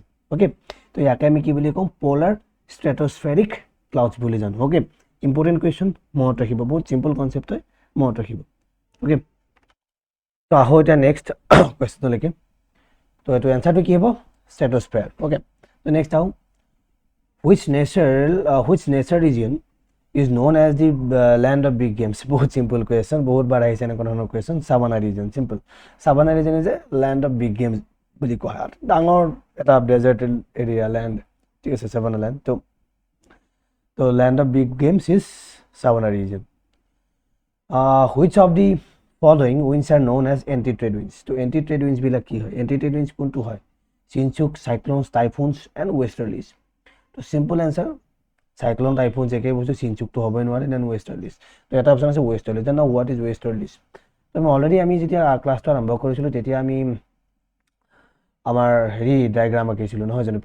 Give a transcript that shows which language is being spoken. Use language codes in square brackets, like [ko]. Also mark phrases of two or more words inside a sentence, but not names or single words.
[as] অ'কে, তো ইয়াকে আমি কি বুলি কওঁ? [en] polar stratospheric clouds [as] বুলি জানো। অ'কে, [en] important question, [as] মনত ৰাখিব, বহুত [en] simple concept [as] হয়, মনত ৰাখিব। অ'কে, তো আহোঁ এতিয়া [en] next questionলৈকে। [as] তো এইটো এনচাৰটো কি হ'ব? ষ্ট্ৰেটোস্ফেয়াৰ। অ'কে, তো নেক্সট আহোঁ। [en] Which nature region is known as the land of big games? [as] বহুত [en] simple question, [as] বহুত বাৰ আহিছে এনেকুৱা ধৰণৰ কুৱেশ্যন। [en] Savanna region, simple. Savanna region is a land of big games [as] বুলি কোৱা হয়। ডাঙৰ এটা [en] desert area land, [as] ঠিক আছে, [en] Savanna land. তো land of big games is Savanna region. Which of the following winds are known as anti-trade winds? [as] তো [en] anti-trade winds [as] বিলাক কি হয়? [en] anti-trade winds [as] কোনটো হয়? [en] Chinook, cyclones, typhoons and westerlies. তো simple answer, cyclone, typhoon [as] একেই বস্তু, চিনচুকটো হ'বই নোৱাৰে, [en] then westerlies. [as] তো এটা অপশ্যন আছে [en] westerlies. then what is westerlies? [as] তো আমি অলৰেডি আমি যেতিয়া ক্লাছটো আৰম্ভ কৰিছিলোঁ তেতিয়া আমি আমাৰ হেৰি ডায়েগ্ৰাম আঁকিছিলোঁ নহয় জানো?